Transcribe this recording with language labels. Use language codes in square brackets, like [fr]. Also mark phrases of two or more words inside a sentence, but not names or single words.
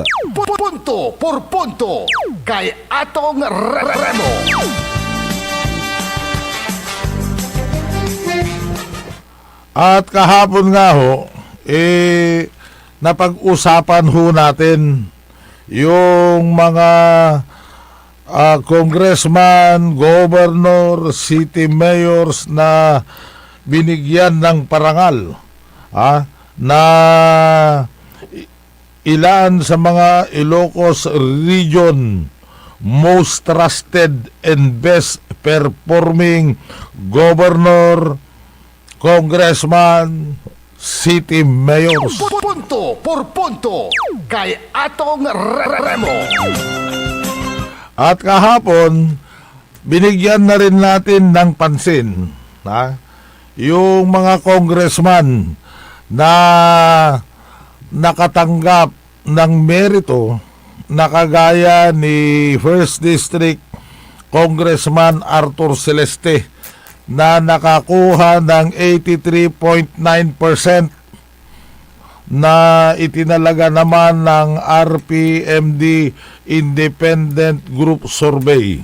[tl] Punto por punto kay Atong Remo. At kahapon nga ho, napag-usapan ho natin yung mga congressman, governor, city mayors na binigyan ng parangal na ilan sa mga Ilocos Region [en] most trusted and best performing governor, congressman, city mayors. [tl] Punto por punto kay Atong Remo. At kahapon, binigyan na rin natin ng pansin yung mga congressman na nakatanggap ng merito na kagaya ni First District Congressman Arthur Celeste na nakakuha ng 83.9% na itinalaga naman ng RPMD Independent Group Survey.